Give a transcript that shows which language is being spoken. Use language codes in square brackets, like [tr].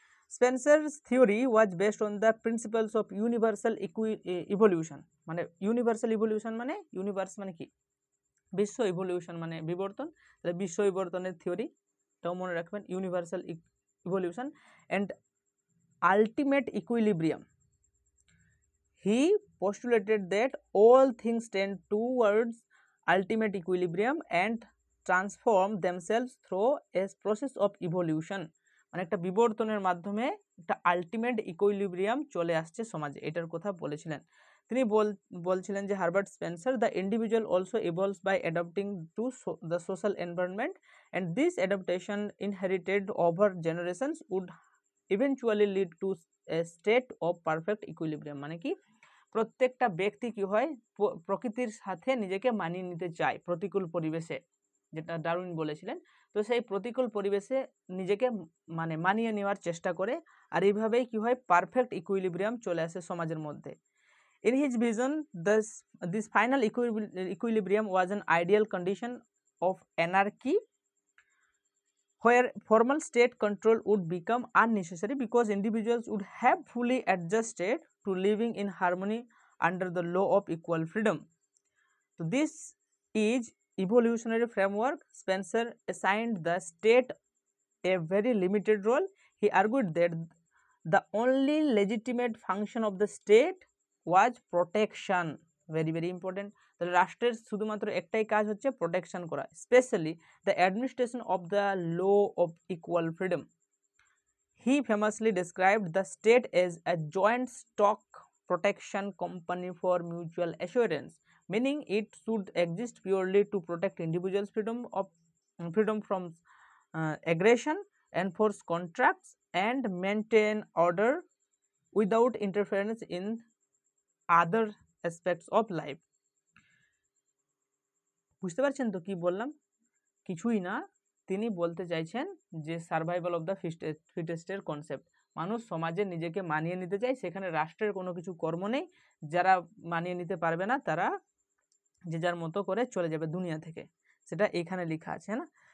[en] Spencer's theory was based on the principles of universal evolution, [bn] মানে universal evolution মানে universe মানে কি, বিশ্ব ইভলিউশন মানে বিবর্তন, তাহলে বিশ্ব বিবর্তনের থিওরি তাও মনে রাখবেন, universal evolution and ultimate equilibrium. [en] He postulated that all things tend towards ultimate equilibrium and transform themselves through a process of evolution, [bn] মানে একটা বিবর্তনের মাধ্যমে একটা আলটিমেট ইকুইলিব্রিয়াম চলে আসছে সমাজে, এটার কথা বলেছিলেন তিনি। [en] বলছিলেন যে Herbert Spencer, the individual also evolves by adapting to the social environment and this adaptation inherited over generations would eventually lead to a state of perfect equilibrium, [bn] মানে কি প্রত্যেকটা ব্যক্তি কি হয় প্রকৃতির সাথে নিজেকে মানিয়ে নিতে চায় প্রতিকূল পরিবেশে, যেটা ডারউইন বলেছিলেন। তো সেই প্রতিকূল পরিবেশে নিজেকে মানে মানিয়ে নেওয়ার চেষ্টা করে, আর এইভাবেই কি হয় পারফেক্ট ইকুইলিব্রিয়াম চলে আসে সমাজের মধ্যে। [en] In his vision, this final equilibrium was an ideal condition of anarchy where formal state control would become unnecessary because individuals would have fully adjusted to living in harmony under the law of equal freedom. So this is evolutionary framework. Spencer assigned the state a very limited role. He argued that the only legitimate function of the state was protection, very very important. [bn] তাহলে রাষ্ট্রের শুধুমাত্র একটাই কাজ হচ্ছে protection করা, [en] Specially the administration of the law of equal freedom. He famously described the state as a joint stock protection company for mutual assurance, meaning it should exist purely to protect individuals' freedom from aggression, enforce contracts, and maintain order without interference in other aspects of life. [bn] বুঝতে পারছেন তো কি বললাম? কিছুই না, তিনি বলতে চাইছেন যে সার্ভাইভাল অফ দ্য ফিটেস্টের কনসেপ্ট, মানুষ সমাজে নিজেকে মানিয়ে নিতে চায়, সেখানে রাষ্ট্রের কোনো কিছু কর্ম নেই, যারা মানিয়ে নিতে পারবে না তারা যে যার মতো করে চলে যাবে দুনিয়া থেকে, সেটা এখানে লেখা আছে না।